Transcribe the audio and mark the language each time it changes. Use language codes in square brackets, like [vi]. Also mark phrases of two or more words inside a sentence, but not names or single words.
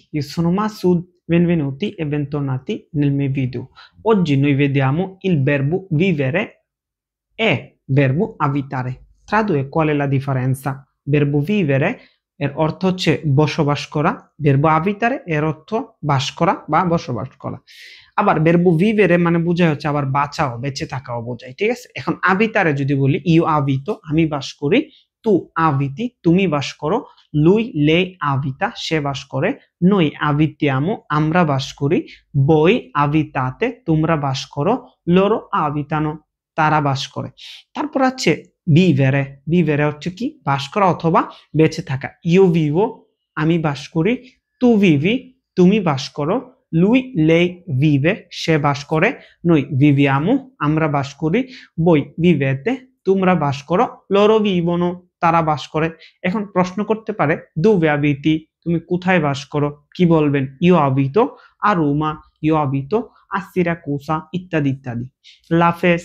[it] io sono Masud, benvenuti e bentornati nel mio video. Oggi noi vediamo il verbo vivere e verbo abitare. Tra due qual è la differenza? Verbo vivere [bn] এর অর্থ হচ্ছে বসবাস করা, [it] verbo abitare [bn] এর অর্থ বাস করা বা বসবাস করা। আবার [it] verbo vivere [bn] মানে বোঝায় হচ্ছে আবার বাঁচাও, বেঁচে থাকাও বোঝায়, ঠিক আছে? এখন abitare যদি বলি [it] io abito, [bn] আমি বাস করি, [it] tu abiti, [bn] তুমি বাস করো, [it] lui lei abita, [bn] সে বাস করে, [it] noi abitiamo, [bn] আমরা বাস করি, [it] voi abitate, [bn] তোমরা বাস করো, [it] loro abitano, [bn] তারা বাস করে। তারপর আছে [it] vivere, vivere [bn] হচ্ছে কি বাস করা অথবা বেঁচে থাকা। [it] io vivo, [bn] আমি বাস করি, [it] tu vivi, [bn] তুমি বাস করো, [it] lui lei vive, [bn] সে বাস করে, [it] noi viviamo, [bn] আমরা বাস করি, [it] voi vivete, [bn] তোমরা বাস করো, [it] loro vivono, [bn] তারা বাস করে। এখন প্রশ্ন করতে পারে [it] dove abiti, [bn] তুমি কোথায় বাস করো? কি বলবেন? [it] io abito a Roma, io abito a Siracusa, [bn] ইত্যাদি ইত্যাদি। La